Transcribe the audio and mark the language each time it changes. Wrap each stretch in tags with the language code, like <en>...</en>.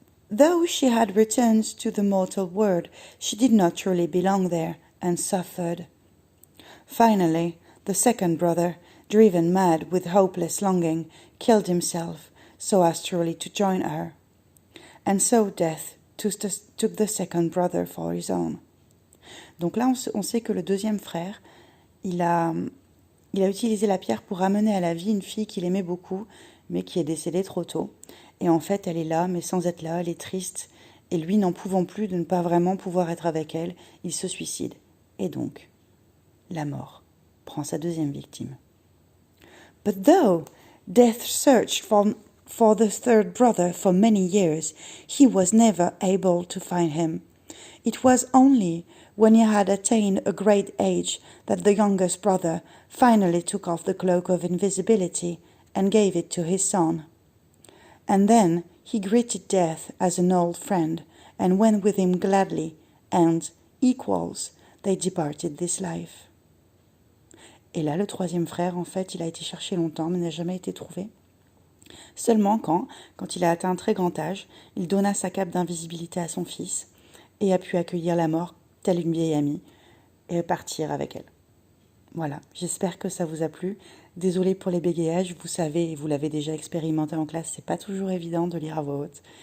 <en>Though she had returned to the mortal world, she did not truly belong there, and suffered. Finally, the second brother, driven mad with hopeless longing, killed himself, so as truly to join her. And so death took the second brother for his own.</en> <fr>Donc là, on sait que le deuxième frère, il a utilisé la pierre pour ramener à la vie une fille qu'il aimait beaucoup, mais qui est décédée trop tôt. Et en fait, elle est là, mais sans être là, elle est triste. Et lui, n'en pouvant plus de ne pas vraiment pouvoir être avec elle, il se suicide. Et donc, la mort prend sa deuxième victime.</fr> <en>But though death searched for the third brother for many years, he was never able to find him. It was only when he had attained a great age that the youngest brother finally took off the cloak of invisibility and gave it to his son. And then he greeted death as an old friend and went with him gladly, and, equals, they departed this life.</en> <fr>Et là, le troisième frère, en fait, il a été cherché longtemps, mais n'a jamais été trouvé. Seulement quand il a atteint un très grand âge, il donna sa cape d'invisibilité à son fils et a pu accueillir la mort telle une vieille amie et partir avec elle. Voilà, j'espère que ça vous a plu. Désolée pour les bégayages, vous savez, et vous l'avez déjà expérimenté en classe, c'est pas toujours évident de lire à voix haute.</fr>